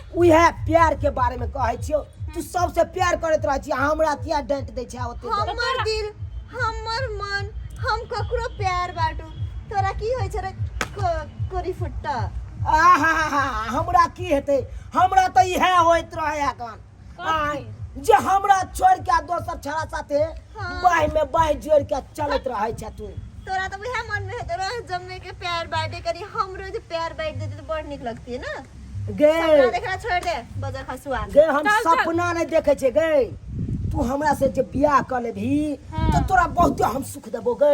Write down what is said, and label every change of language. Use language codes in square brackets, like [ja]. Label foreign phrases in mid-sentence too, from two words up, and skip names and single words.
[mai] उहे प्यार के बारे में कहै छियो। तू सबसे प्यार करत रहै छी हमरा किया डांट दै छै ओते। हमर दिल हमर मन हम ककरो प्यार बाटू तोरा की होय छै रे कोरी फुट्टा। आहा हमरा की हेतै हमरा तो इहे होइत रहै कान। आइ जे हमरा छोड़ के दोसर छड़ा साथे बाह में बाह जोड़ के चलत रहै छ तू। तोरा तो उहे मन में हेतै रे जम्मे के प्यार बाटे करी हमरो जे प्यार बाट देते तो बड़ निक लगती है ना। गे सपना देखना छोड़ दे बजर खसुआ गे हम सपना नहीं देखे छे गे। तू हमरा से जे बियाह कर लेबी तो तोरा बहुते हम सुख देबो गे।